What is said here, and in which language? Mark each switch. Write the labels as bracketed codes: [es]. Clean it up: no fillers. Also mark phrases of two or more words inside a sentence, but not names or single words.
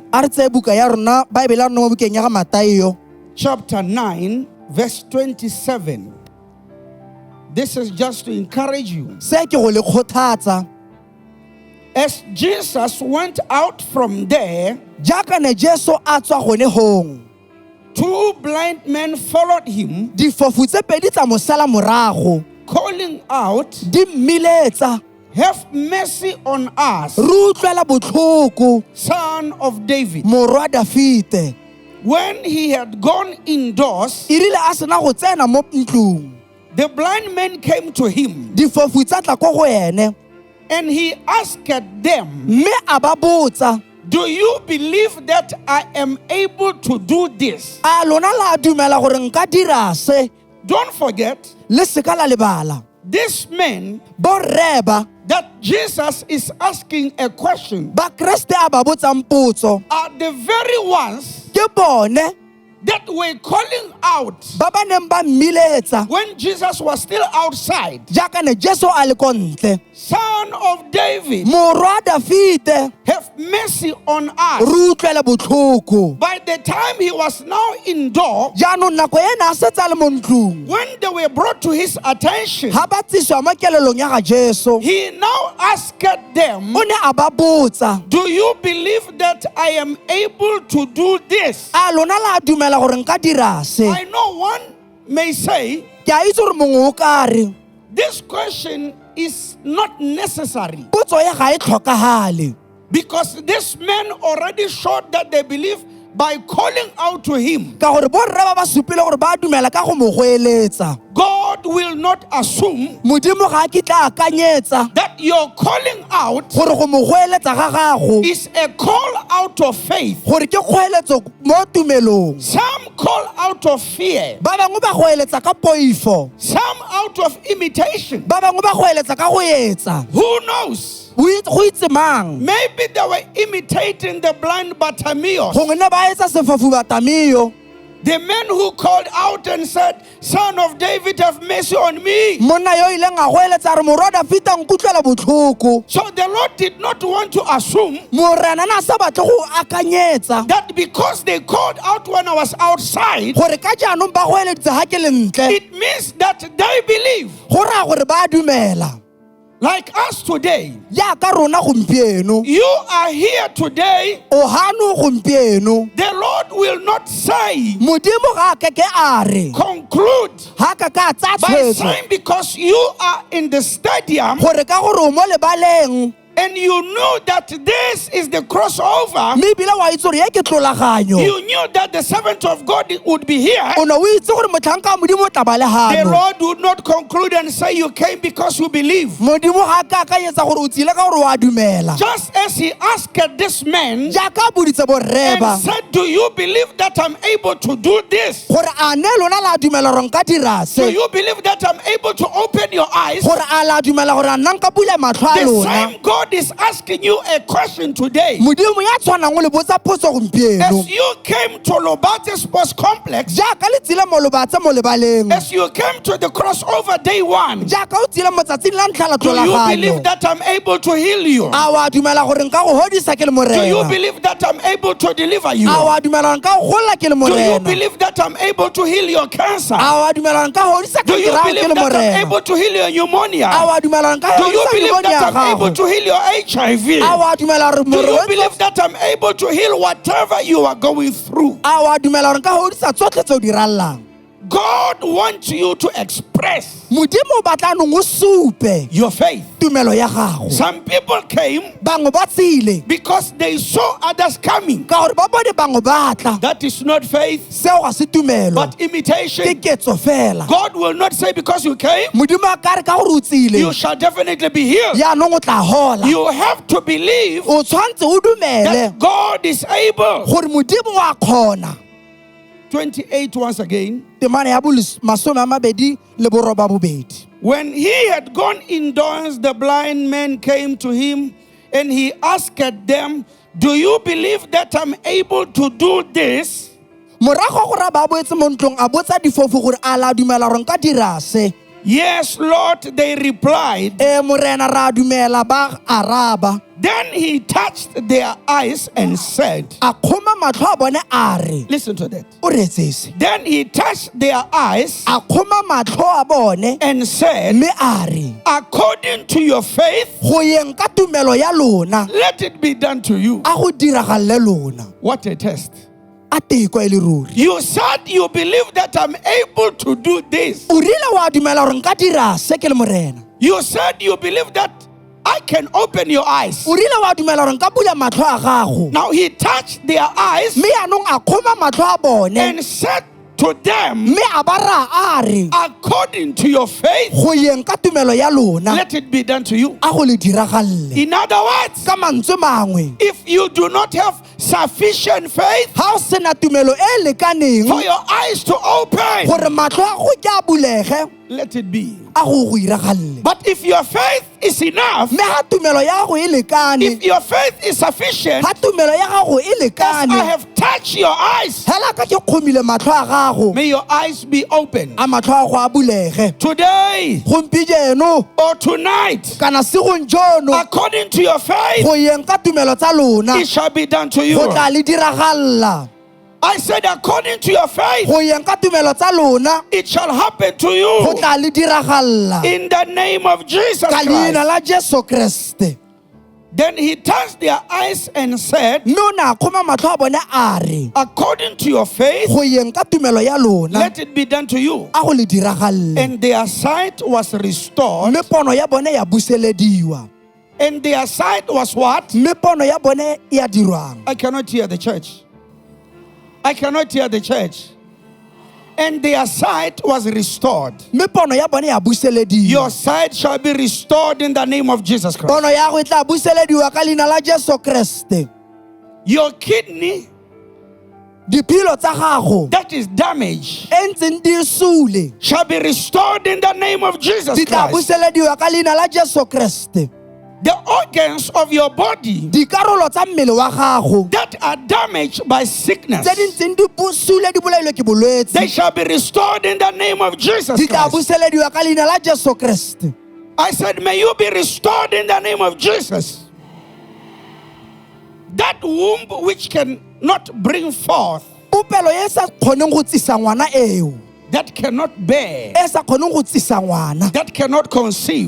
[tn] A re tseye buka ya rona Bible ya rona mo bukeng ya ga Matayo [en] chapter 9, verse 27. This is just to encourage you. [tn] se ke go le kgothatsa. [en] As Jesus went out from there, [tn] Jaaka ne Jesu a tswa gone hong, [en] 2 blind men followed him, [tn] difofu tse pedi tsa mosala morago [en] calling out, [tn] di mmiletsa, [en] have mercy on us, [tn] re utlwela botlhoko [en] Son of David. [tn] morwa Dafite. [en] When he had gone indoors, [tn] E rile a sena go tsena mo ntlong, [en] the blind men came to him, [tn] difofu tsa tla ko go ene, [en] and he asked them, [tn] mme a ba botsa, [en] do you believe that I am able to do this? [tn] a lona la dumela gore nka dira se? [en] Don't forget, [tn] Le seka la lebala, [en] these men [tn] borreba [en] that Jesus is asking a question [tn] ba Kriste a ba botsang potso [en] are the very ones [tn] ke bone [en] that were calling out [tn] ba ba neng ba mmiletsa [en] when Jesus was still outside. [tn] jaaka ne Jesu a le ko ntle. [en] Son of David, [tn] Morwa Dafite, [en] have mercy on us. [tn] re utlwele botlhoko. [en] By the time he was now indoor, [tn] Jaanong nako ena a setse a le mo ntlong, [en] when they were brought to his attention, [tn] ha ba tsiswa mo kelelong ya ga Jesu, [en] he now asked them, [tn] o ne a ba botsa, [en] do you believe that I am able to do this? [tn] a lona la dumela gore nka dira se? [en] I know one may say, [tn] Ke a itse gore mongwe o ka re [en] this question is not necessary [tn] potso ya ga e tlhokagale, [en] because this man already showed that they believe by calling out to him. [tn] ka gore borre ba ba supile gore ba dumela ka go mo goeletsa. [en] God will not assume [tn] modimo ga a kitla akanyetsa [en] that your calling out [tn] gore go mo goeletsa ga gago [en] is a call out of faith. [tn] gore ke kgoeletso mo tumelong. [en] Some call out of fear, [tn] Ba bangwe ba goeletsa ka poifo, [en] some out of imitation. [tn] ba bangwe ba goeletsa ka go etsa. [en] Who knows? [tn] Go itse mang? [en] Maybe they were imitating the blind Bartimaeus, [tn] Gongwe ne ba etsa sefofu Bartimaeus, [en] the man who called out and said, "Son of David, have mercy on me." [tn] monna yo ileng a goeletsa re morwa Dafita nkutlwela botlhoko. [en] So the Lord did not want to assume [tn] Morena na sa batle go akanyetsa [en] that because they called out when I was outside, [tn] gore ka jaanong ba goeleditse ha ke le ntle [en] it means that they believe. [tn] go raya gore ba a dumela. [en] Like us today, [tn] Jaaka rona gompieno, [en] you are here today. [tn] o hano gompieno, [en] The Lord will not say, [tn] modimo ga a keke a re [en] conclude [tn] ha ka ka tsaya [en] by [tn] tshwetso [en] saying because you are in the stadium [tn] gore ka gore o mo lebaleng [en] and you knew that this is the crossover, [tn] mme ebile wa itse gore ye ke tlolaganyo, [en] you knew that the servant of God would be here. [tn] o ne o itse gore motlhanka wa modimo o tla ba le [en] The [tn] hano. [en] Lord would not conclude and say you came because you believe. [tn] Modimo ga a ka akanyetsa gore o tsile ka gore wa dumela. [en] Just as he asked this man [tn] Jaaka a boditse borreba [en] and said, "Do you believe that I'm able to do this? [tn] gore a ne lona la dumela gore nka dira [en] Do [tn] se, [en] you believe that I'm able to open your eyes?" [tn] gore a la dumela gore a nna nka bula matlho a [en] The [tn] lona. [en] same God is asking you a question today. [tn] Modimo ya tshwanang o le botsa potso gompieno. [en] As you came to Lobate Sports Complex, [tn] Jaaka le tsile mo lobatse mo lebaleng, [en] as you came to the crossover day one, [tn] jaaka o tsile mo tsatsing la ntlha la [en] do you believe [tn] tlholaganyo, [en] that I'm able to heal you? [tn] a wa dumela gore nka go hodisa ke le [en] Do you [tn] morena? [en] believe that I'm able to deliver you? [tn] A wa dumela gore nka go gola ke le [en] Do you [tn] morena? [en] believe that I'm able to heal your cancer? [tn] A wa dumela gore nka hodisa [en] Do [tn] ke [en] you [tn] ke [en] believe [tn] le [en] that I'm [tn] morena? [en] able to heal your pneumonia? [tn] A wa dumela gore nka [en] Do you [tn] hodisa [en] believe [tn] pneumonia [en] that [tn] ya [en] I'm able [tn] gago? [en] to heal your HIV? [tn] A wa dumela gore [en] Do you [tn] morwetsi- [en] believe that I'm able to heal whatever you are going through? [tn] a wa dumela gore nka hodisa tsotlhe tse o di rallang? [en] God wants you to express [tn] Modimo o batla nong o supe [en] your faith. [tn] tumelo ya gago. [en] Some people came [tn] Bangwe ba tsile [en] because they saw others coming. [tn] ka gore ba bone bangwe ba tla. [en] That is not faith, [tn] Seo ga se tumelo, [en] but [tn] ke [en] imitation. [tn] ketso fela. [en] God will not say because you came, [tn] Modimo a ka re ka gore o [en] you [tn] tsile [en] shall definitely be healed. [tn] yaanong o tla hola. [en] You have to believe [tn] O tshwanetse o dumele [en] that God is able. [tn] gore modimo wa kgona. [en] 28 once again. [tn] Temana ya masome a mabedi le boroba bobedi. [en] When he had gone indoors, the blind men came to him and he asked them, "Do you believe that I'm able to do this?" [tn] Morago gore ba boetse mo ntlong a botsa difofu gore a la dumela gore nka dira se. [en] "Yes, Lord," they replied. [tn] Morena ra dumela, ba araba. [en] Then he touched their eyes and said, [tn] A kgoma matlho a bone a re, [en] listen to that. [tn] o retsese. [en] Then he touched their eyes [tn] A kgoma matlho a bone [en] and said, [tn] mme a re, [en] "According to your faith, [tn] go yeng ka tumelo ya lona [en] let it be done to you." [tn] a go diragalle lona. [en] What a test. [tn] A teko e le ruri. [en] You said you believe that I'm able to do this. [tn] O rile wa dumela gore nka dira se ke le morena. [en] You said you believe that I can open your eyes. [tn] O rile wa dumela gore nka bula matlho a gago. [en] Now he touched their eyes [tn] Mme yaanong a kgoma matlho a bone [en] and said to them, [tn] mme a ba ra a re, [en] "According to your faith, [tn] go yeng ka tumelo ya lona [en] let it be done to you." [tn] a go le diragalle. [en] In other words, [tn] Ka mantswe mangwe, [en] if you do not have sufficient faith [tn] ha o sena tumelo e [en] for [tn] lekaneng [en] your eyes to open, [tn] gore matlho a go ke a bulege, [en] let it be. [tn] a go iragalle. [en] But if your faith is enough, [tn] Mme ha tumelo ya gago e lekane, [en] if your faith is sufficient, [tn] ha tumelo ya gago e [en] as I [tn] lekane, [en] have touched your eyes, [tn] hela ka ke kgomile matlho a gago, [en] may your eyes be open. [tn] a matlho a go a bulege. [en] Today [tn] Gompieno [en] or tonight, [tn] kana segong jono, [en] according to your faith, [tn] go yeng ka tumelo tsa lona [en] it shall be done to you. [tn] go tla le diragalla. [en] I said, according to your faith, [tn] Go yeng ka tumelo tsa lona [en] it shall happen to [tn] go [en] you. [tn] tla le diragalla [en] In the name of Jesus [tn] ka leina [en] Christ. [tn] la Jesu Kriste. [en] Then he touched their eyes and said, [tn] Mme o ne a kgoma matlho a bone a re, [en] "According to your faith, [tn] go yeng ka tumelo ya lona [en] let it be done to you." [tn] a go le diragalle. [en] And their sight was restored. [tn] Mme pono ya bone ya buselediwa. [en] And their sight was what? [tn] Mme pono ya bone ya dirwang. [en] I cannot hear the church. I cannot hear the church. and their sight was restored. [tn] mme pono ya bone ya buselediwa. [en] Your sight shall be restored in the name of Jesus Christ. [tn] Pono ya go e tla buselediwa ka leina la Jesu Kriste. [en] Your kidney [tn] Diphilo tsa gago [en] that is damaged [tn] e ntseng di sule [en] shall be restored in the name of Jesus [tn] di tla [en] Christ. [tn] buselediwa ka leina la Jesu Kriste. [en] The organs of your body [tn] Dikarolo tsa mmele wa gago [en] that are damaged by sickness, [tn] tse di ntseng di busule di bolailwe ke bolwetse [en] they shall be restored in the name of Jesus [tn] di tla [en] Christ. [tn] buselediwa ka leina la Jesu Kriste. [en] I said, may you be restored in the name of Jesus. That womb which cannot bring forth, [tn] Popelo e sa kgoneng go tsisa ngwana eo, [en] that cannot bear, [tn] e sa kgoneng go tsisa ngwana, [en] that cannot conceive,